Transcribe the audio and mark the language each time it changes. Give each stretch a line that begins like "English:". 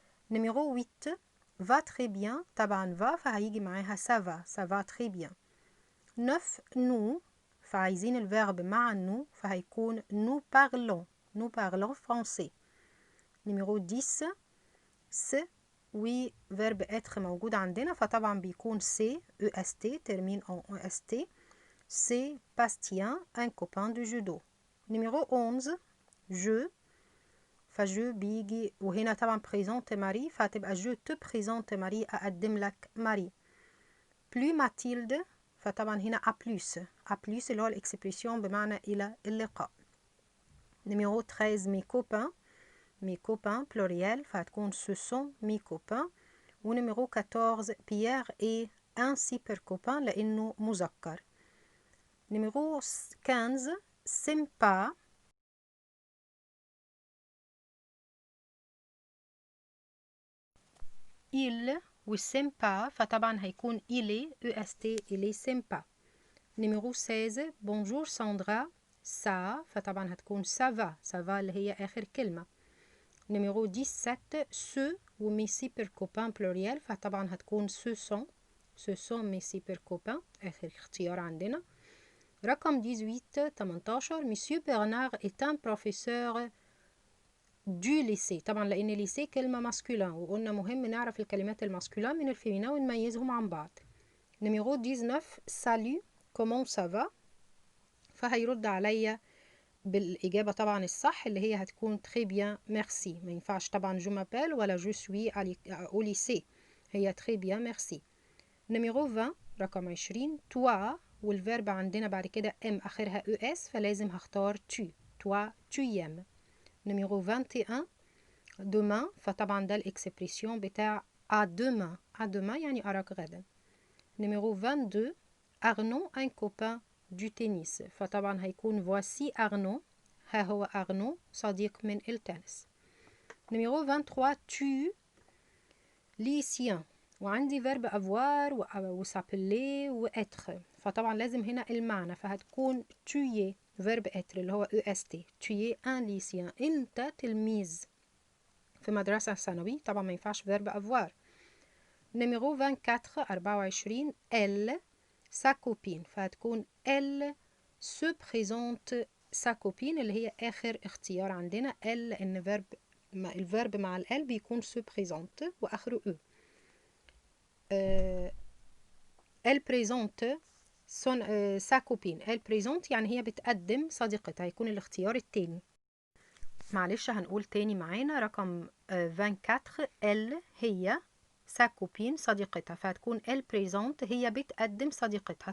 French: نميرو 8 va très bien طبعا va
Arabic: فهيجي معاها
French: ça va très bien. 9 nous
Arabic: فعايزين الفيرب مع
French: nous فهيكون nous parlons français.
Arabic: نميرو 10 س وفيرب être موجود عندنا فطبعا بيكون
French: c'est EST termine en EST. C'est Bastien, un copain de judo.
Arabic: Numéro 11 je فجو بيجي وهنا طبعا présente ماري فهتبقى
French: je te présente
Arabic: ماري أقدم لك ماري. plus Mathilde فطبعا هنا
French: à plus
Arabic: اللي هو الإكسبريسيون بمعنى إلى اللقاء.
French: numéro 13 mes copains pluriel فهتكون ce sont mes copains. ونميرو 14 Pierre est un super copain
Arabic: لأنه مذكر.
French: numéro 15 sympa il والسympa فطبعا هيكون il est sympa. numéro 16 bonjour Sandra ça فطبعا هتكون ça va اللي هي آخر كلمة. numéro 17 ce ومي super copains pluriel فطبعا هتكون ce sont mes super copains آخر اختيار عندنا.
Arabic: رقم 18
French: Monsieur Bernard est un professeur du lycée
Arabic: طبعا لأن lycée كلمة ماسكولين وقلنا مهم نعرف الكلمات الماسكولين من الفيمينا ونميزهم عن بعض.
French: numéro 19 salut comment ça va
Arabic: فهيرد عليا بالإجابة طبعا الصح اللي هي هتكون
French: très bien merci.
Arabic: ما ينفعش طبعا
French: je m'appelle ولا je suis au lycée هي très bien merci.
Arabic: numéro 20 رقم 20 toi والفيرب عندنا بعد كده ام اخرها اس فلازم هختار
French: toi tu aimes.
Arabic: numéro 21 demain فطبعا ده الاكسبريسيون بتاع
French: à demain
Arabic: يعني أراك غدا.
French: numéro 22 Arnaud un copain du tennis فطبعا هيكون voici Arnaud
Arabic: ها هو
French: Arnaud
Arabic: صديق من التنس. numéro 23 tu lycéen وعندي فيرب avoir وسابلي وêtre فطبعا لازم هنا المعنى فهتكون tu es فيرب être اللي هو est
French: tu es un lycéen
Arabic: انت تلميذ في مدرسة ثانوي طبعا ما ينفعش فيرب avoir. numéro 24 elle sa copine فهتكون
French: elle se présente sa copine
Arabic: اللي هي آخر اختيار عندنا elle لأن الفيرب مع ال بيكون se présente وآخره e.
French: elle présente sa copine elle présente
Arabic: يعني هي بتقدم صديقتها
French: هيكون الاختيار التاني.
Arabic: معلش هنقول تاني معانا رقم 24 elle هي sa copine صديقتها فهتكون
French: elle présente
Arabic: هي بتقدم صديقتها.